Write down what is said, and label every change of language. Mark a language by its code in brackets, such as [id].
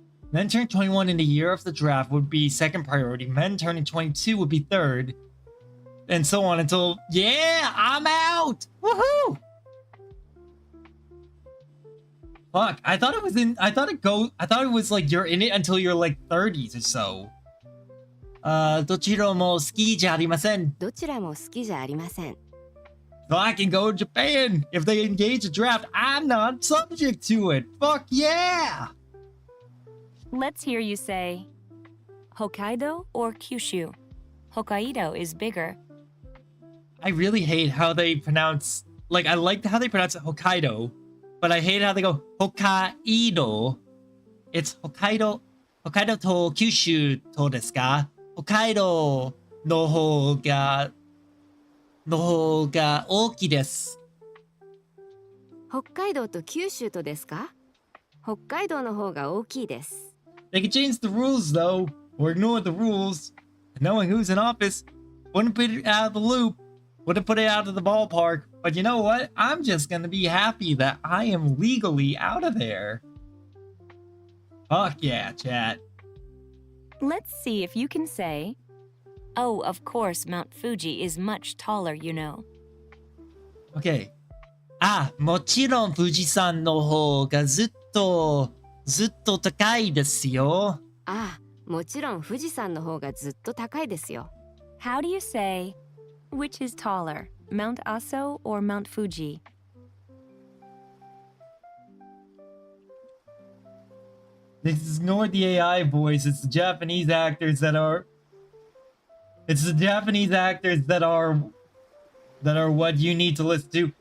[en] Men turning 21 in the year of the draft would be second priority. Men turning 22 would be third. And so on until... Yeah! I'm out! Woohoo! Fuck, I thought it was like you're in it until you're like 30s or so. [ja] どちらも好きじゃありません。どちらも好きじゃありません [en] So I can go to Japan. If they engage a draft, I'm not subject to it. Fuck yeah! Let's hear you say Hokkaido or Kyushu. Hokkaido is bigger. I really hate how they pronounce... Like, I like how they pronounce it Hokkaido, but I hate how they go Hokkaido. [ja] It's Hokkaido... Hokkaido to Kyushu to desu ka? Hokkaido no hou ga... no hou ga ouki desu. 北海道と九州とですか？北海道の方が大きいです。 [en] They could change the rules, though, or ignore the rules. And knowing who's in office wouldn't put it out of the loop, wouldn't put it out of the ballpark. But you know what? I'm just gonna be happy that I am legally out of there. Fuck yeah, chat. Let's see if you can say, oh, of course, Mount Fuji is much taller, you know. Okay. [ja] あ、もちろん富士山の方がずっと高いですよ。ああ、もちろん富士山の方がずっと高いですよ。 [en] How do you say, which is taller, Mount Aso or Mount Fuji? Ignore the AI voice. It's the Japanese actors that are... It's the Japanese actors that are what you need to listen to.